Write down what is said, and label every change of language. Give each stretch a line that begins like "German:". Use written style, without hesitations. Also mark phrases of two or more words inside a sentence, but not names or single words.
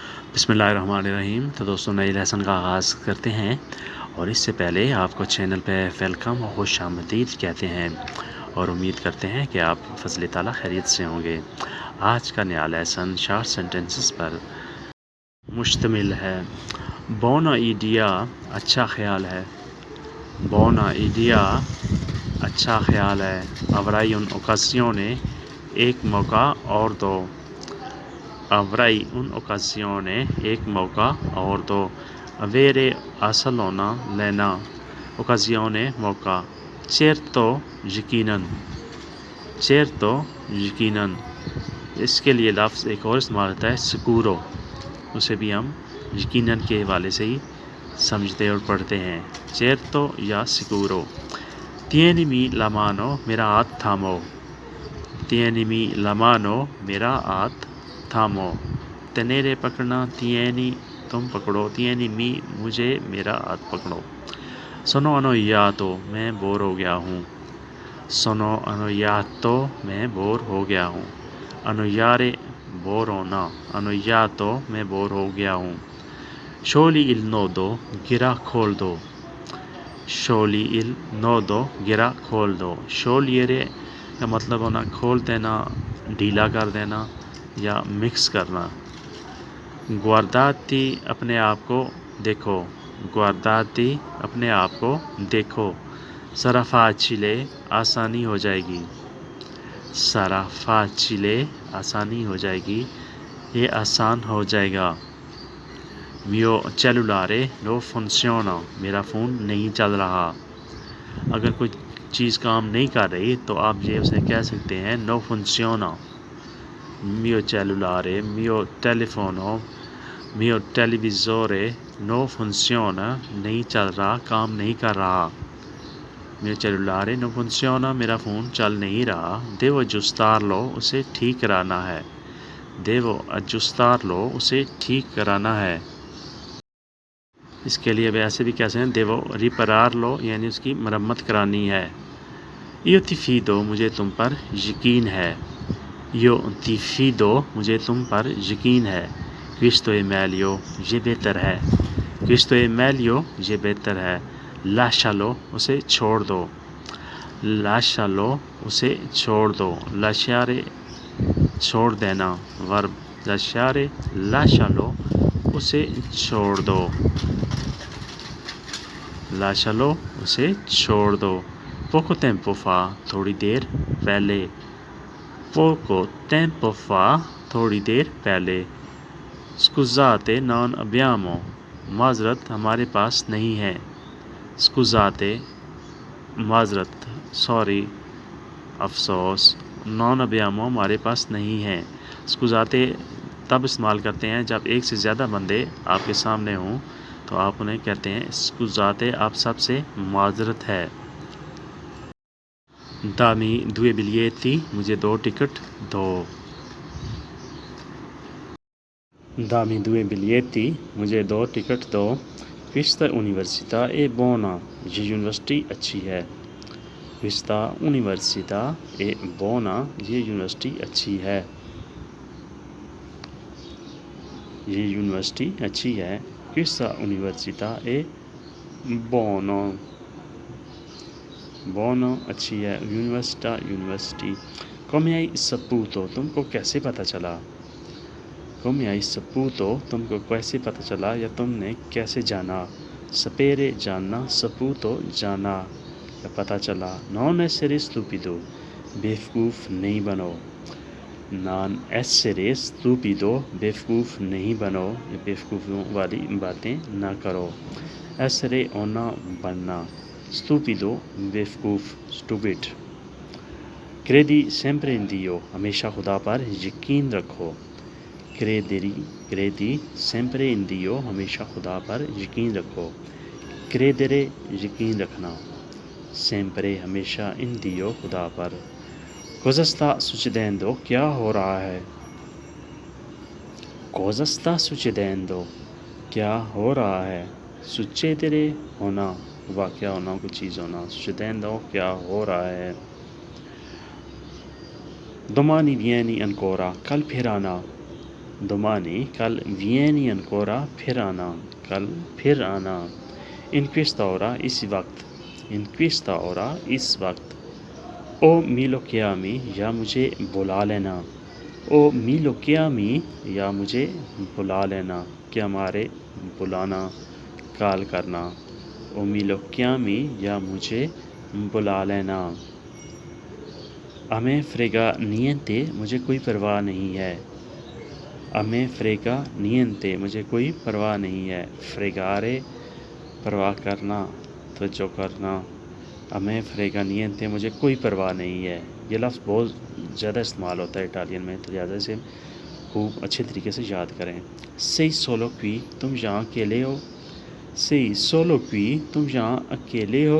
Urdu: بسم اللہ الرحمن الرحیم۔ تو دوستوں نئے لیسن کا آغاز کرتے ہیں، اور اس سے پہلے آپ کو چینل پہ ویلکم اور خوش آمدید کہتے ہیں، اور امید کرتے ہیں کہ آپ فضل تعالیٰ خیریت سے ہوں گے۔ آج کا نیا لیسن شارٹ سینٹنسز پر مشتمل ہے۔
Italian: buona idea
Urdu: اچھا خیال ہے۔
Italian: buona idea
Urdu: اچھا خیال ہے۔
Italian: avrai un'occasione
Urdu: ایک موقع اور دو۔
Italian: avrai un'occasione
Urdu: ایک موقع اور دو۔ avere حاصل ہونا، لینا، occasione موقع۔ certo یقیناً، certo یقیناً۔ اس کے لیے لفظ ایک اور استعمال ہوتا ہے sicuro، اسے بھی ہم یقیناً کے حوالے سے ہی سمجھتے اور پڑھتے ہیں،
Italian: certo یا sicuro۔ tienimi la mano
Urdu: میرا ہاتھ تھامو۔
Italian: tienimi la mano
Urdu: میرا ہاتھ تھامو۔ tenere پکڑنا، tieni تم پکڑو، tienimi مجھے میرا ہاتھ پکڑو۔
Italian: sono annoiato
Urdu: میں بور ہو گیا ہوں۔
Italian: sono annoiato
Urdu: میں بور ہو گیا ہوں۔ annoiare بور ہونا، annoiato میں بور ہو گیا ہوں۔
Italian: sciogli il nodo
Urdu: گرہ کھول دو۔
Italian: sciogli il nodo
Urdu: گرہ کھول دو۔ sciogliere کا مطلب ہونا کھول دینا، ڈھیلا کر دینا یا مکس کرنا۔ guardati اپنے آپ کو دیکھو۔ guardati اپنے آپ کو دیکھو۔
Italian: sarà facile
Urdu: آسانی ہو جائے گی۔
Italian: sarà facile
Urdu: آسانی ہو جائے گی، یہ آسان ہو جائے گا۔
Italian: mio cellulare non funziona
Urdu: میرا فون نہیں چل رہا۔ اگر کوئی چیز کام نہیں کر رہی تو آپ یہ اسے کہہ سکتے ہیں
Italian: no funziona۔ mio cellulare mio telefono mio televisore non funziona
Urdu: نہیں چل رہا، کام نہیں کر رہا۔
Italian: mio cellulare non funziona
Urdu: میرا فون چل نہیں رہا۔
Italian: devo aggiustarlo
Urdu: اسے ٹھیک کرانا ہے۔
Italian: devo aggiustarlo
Urdu: اسے ٹھیک کرانا ہے۔ اس کے لیے ویسے بھی کیسے ہیں
Italian: devo ripararlo
Urdu: یعنی اس کی مرمت کرانی ہے۔
Italian: io ti fido
Urdu: مجھے تم پر یقین ہے۔
Italian: io ti fido
Urdu: مجھے تم پر یقین ہے۔
Italian: questo è meglio
Urdu: یہ بہتر ہے۔
Italian: questo è meglio
Urdu: یہ بہتر ہے۔ lascialo اسے چھوڑ دو۔ lascialo اسے چھوڑ دو۔ lasciare چھوڑ دینا، verb lasciare، lascialo اسے چھوڑ دو۔ lascialo اسے چھوڑ دو۔
Italian: poco tempo fa
Urdu: تھوڑی دیر پہلے۔
Italian: poco tempo fa
Urdu: تھوڑی دیر پہلے۔
Italian: scusate non abbiamo
Urdu: معذرت ہمارے پاس نہیں ہے۔ scusate معذرت، سوری، افسوس،
Italian: non abbiamo
Urdu: ہمارے پاس نہیں ہے۔ scusate تب استعمال کرتے ہیں جب ایک سے زیادہ بندے آپ کے سامنے ہوں تو آپ انہیں کہتے ہیں scusate آپ سب سے معذرت ہے۔
Italian: dammi 2 biglietti
Urdu: مجھے 2 ٹکٹ دو۔
Italian: dammi 2 biglietti
Urdu: مجھے 2 ٹکٹ دو۔
Italian: questa università è buona
Urdu: یہ یونیورسٹی اچھی ہے۔
Italian: questa università è buona
Urdu: یہ یونیورسٹی اچھی ہے۔ یہ یونیورسٹی اچھی ہے۔
Italian: questa università è buono buono
Urdu: اچھی ہے۔ università یونیورسٹی۔
Italian: come hai saputo
Urdu: تم کو کیسے پتہ چلا۔
Italian: come hai saputo
Urdu: تم کو کیسے پتہ چلا یا تم نے کیسے جانا۔ sapere جاننا، saputo جانا یا پتہ چلا۔
Italian: non essere stupido
Urdu: بیوقوف نہیں بنو۔
Italian: non essere stupido
Urdu: بیوقوف نہیں بنو، یا بیوقوفیوں والی باتیں نہ کرو۔ essere ہونا، بننا، stupido بیوقوف، stupid۔
Italian: credi sempre in Dio
Urdu: ہمیشہ خدا پر یقین رکھو۔
Italian: credi sempre in Dio
Urdu: ہمیشہ خدا پر یقین رکھو۔ credere یقین رکھنا، sempre ہمیشہ
Italian: in Dio
Urdu: خدا پر۔
Italian: cosa sta succedendo
Urdu: کیا ہو رہا ہے۔
Italian: cosa sta succedendo
Urdu: کیا ہو رہا ہے۔ succedere ہونا، واقعہ ہونا، کوئی چیز ہونا، succedendo کیا ہو رہا ہے۔
Italian: domani vieni ancora
Urdu: کل پھر آنا۔
Italian: domani, kal vieni ancora,
Urdu: pھر آنا, کل پھر آنا.
Italian: In questa ora,
Urdu: اسی وقت.
Italian: In questa ora,
Urdu: اس وقت.
Italian: O mi lo chiami,
Urdu: یا مجھے بلا لینا.
Italian: O mi lo chiami,
Urdu: یا مجھے بلا لینا. chiamare بلانا, کال کرنا.
Italian: O mi lo chiami,
Urdu: یا مجھے بلا لینا.
Italian: A me frega niente,
Urdu: مجھے کوئی پرواہ نہیں ہے.
Italian: A me frega niente,
Urdu: مجھے کوئی پرواہ نہیں ہے. fregare پرواہ کرنا, توجہ کرنا.
Italian: A me frega niente,
Urdu: مجھے کوئی پرواہ نہیں ہے. یہ لفظ بہت زیادہ استعمال ہوتا ہے اٹالین میں, تو زیادہ سے خوب اچھے طریقے سے یاد کریں.
Italian: Sei solo qui,
Urdu: تم یہاں اکیلے ہو.
Italian: Sei solo qui,
Urdu: تم یہاں اکیلے ہو.